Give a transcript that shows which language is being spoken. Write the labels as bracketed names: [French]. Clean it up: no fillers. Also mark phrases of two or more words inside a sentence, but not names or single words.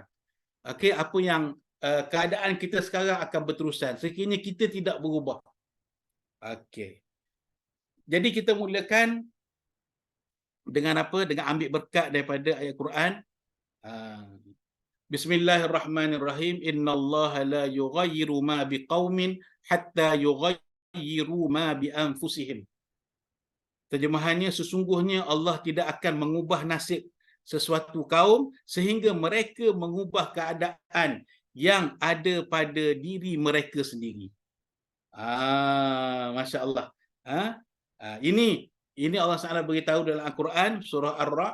[Malay] Okey, apa yang keadaan kita sekarang akan berterusan sekiranya kita tidak berubah. Okey. Jadi kita mulakan dengan apa? Dengan ambil berkat daripada ayat Quran. [Arabic] Bismillahirrahmanirrahim. إن الله لا يغير ما بقوم حتى يغيروا ما بأنفسهم. [Malay] Terjemahannya, sesungguhnya Allah tidak akan mengubah nasib sesuatu kaum sehingga mereka mengubah keadaan yang ada pada diri mereka sendiri. [Arabic] ما شاء الله. [Malay] Ini Allah SWT beritahu dalam Al-Quran surah Ar-Ra'.